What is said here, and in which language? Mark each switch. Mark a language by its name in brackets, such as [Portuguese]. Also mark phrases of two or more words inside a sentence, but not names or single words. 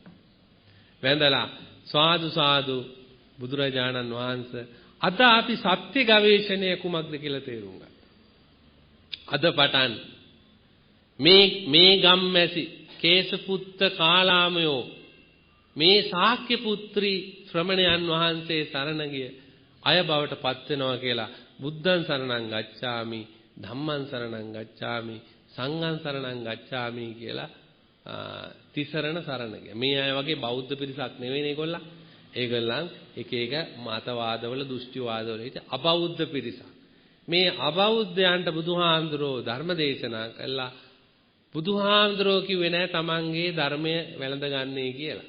[Sinhala] වැඳලා සාදු බුදුරජාණන් වහන්සේ අද අපි සත්‍ය ගවේෂණය කුමක්ද කියලා තේරුම් ගත්තා. අද පටන් මේ ගම්මැසි කේසපුත්ත කාලාමයෝ මේ ශාක්‍ය පුත්‍රී ශ්‍රමණයන් වහන්සේ සරණ ගිය අය බවට පත් වෙනවා කියලා [Pali] බුද්ධං සරණං ගච්ඡාමි ධම්මං සරණං ගච්ඡාමි සංඝං සරණං ගච්ඡාමි [Sinhala] කියලා තිසරණ සරණ ගියා. මේ අය වගේ බෞද්ධ පිරිසක් නෙවෙයි මේගොල්ලෝ. ඒගොල්ලන් එක එක මතවාදවල දෘෂ්ටිවාදවල හිට අබෞද්ධ පිරිසක්. මේ අබෞද්ධයන්ට බුදුහාමුදුරෝ ධර්ම දේශනා කළා. බුදුහාමුදුරෝ කිව්වේ නෑ තමන්ගේ ධර්මය වැළඳගන්නේ කියලා.